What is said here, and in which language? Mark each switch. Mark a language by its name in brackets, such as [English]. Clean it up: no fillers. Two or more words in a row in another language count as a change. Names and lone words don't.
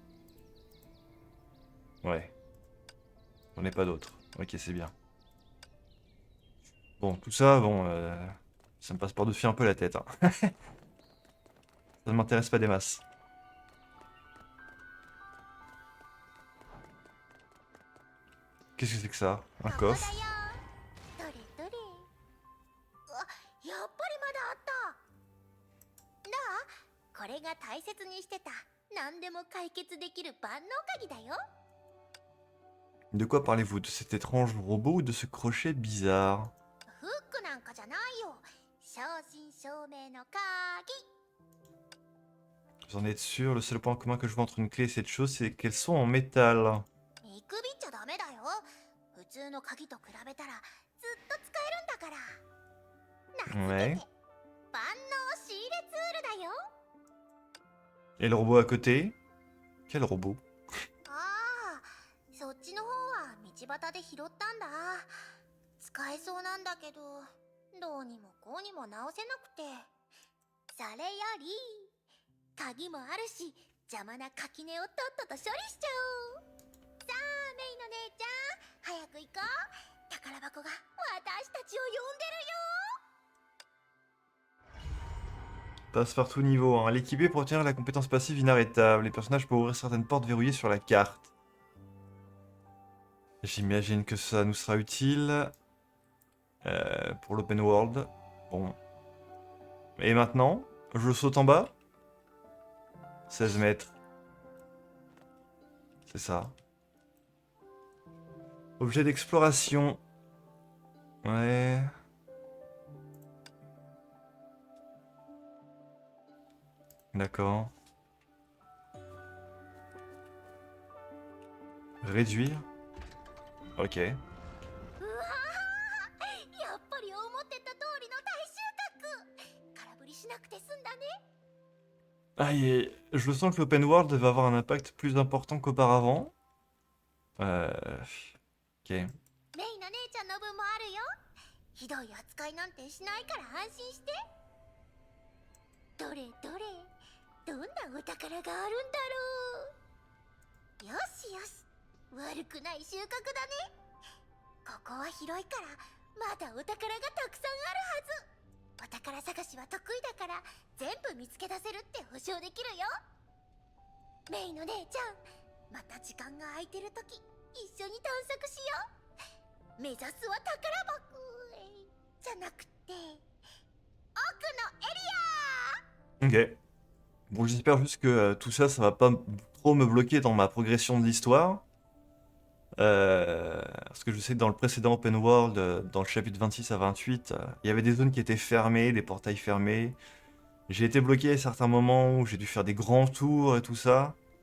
[French] Ouais. J'en ai pas d'autres. Ok, c'est bien. Bon, tout ça, bon, ça me passe par-dessus un peu la tête, hein. Ça ne m'intéresse pas des masses. Qu'est-ce que c'est que ça? Un [Japanese] ここだよ。 [French] coffre? [Japanese] どれどれ。あ、やっぱりまだあった。なあ、これが大切にしてた何でも解決できる万能鍵だよ。 [French] De quoi parlez-vous? De cet étrange robot ou de ce crochet bizarre? [Japanese] フックなんかじゃないよ。正真正銘の鍵。 [French] Vous en êtes sûr? Le seul point commun que je vois entre une clé et cette chose, c'est qu'elles sont en métal. [Japanese] 見くびっちゃダメだよ。普通の鍵と比べたらずっと使えるんだから。名付 [French] Ouais. [Japanese] けて万能仕入れツールだよ。 [French] Et le robot à côté? Quel robot? [Japanese] ああ、そっちの方は道端で拾ったんだ。使えそうなんだけど、どうにもこうにも直せなくて。それより、鍵もあるし、邪魔な垣根をとっとと処理しちゃおう。さあ、メイの姉ちゃん、早く行こう。宝箱が私たちを呼んでるよ。 [French] Passe-partout niveau 1. L'équipé pour obtenir la compétence passive inarrêtable. Les personnages peuvent ouvrir certaines portes verrouillées sur la carte. J'imagine que ça nous sera utile. Pour l' [English] open world. [French] Bon. Et maintenant, je saute en bas. 16 mètres. C'est ça. Objet d'exploration. Ouais. D'accord. Réduire. Ok. [Japanese] うわー、やっぱり思ってた通りの大収穫。空振りしなくて済んだね。 [French] Ah, je le sens que l' [English] open world [French] va avoir un impact plus important qu'auparavant. Ok. [Japanese] メイの姉ちゃんの分もあるよ。ひどい扱いなんてしないから安心して。どれどれ、どんなお宝があるんだろう。よしよし、悪くない収穫だね。ここは広いからまだお宝がたくさんあるはず。お宝探しは得意だから全部見つけ出せるって保証できるよ。メイの姉ちゃん、また時間が空いてる時一緒に探索しよう。目指すは宝箱じゃなくて奥のエリア。 [French] Ok. Bon, j'espère juste que tout ça, ça va pas trop me bloquer dans ma progression de l'histoire. Parce que je sais que dans le précédent [English] open world, [French] dans le chapitre 26 à 28, il y avait des zones qui étaient fermées, des portails fermés. J'ai été bloqué à certains moments où j'ai dû faire des grands tours et tout ça.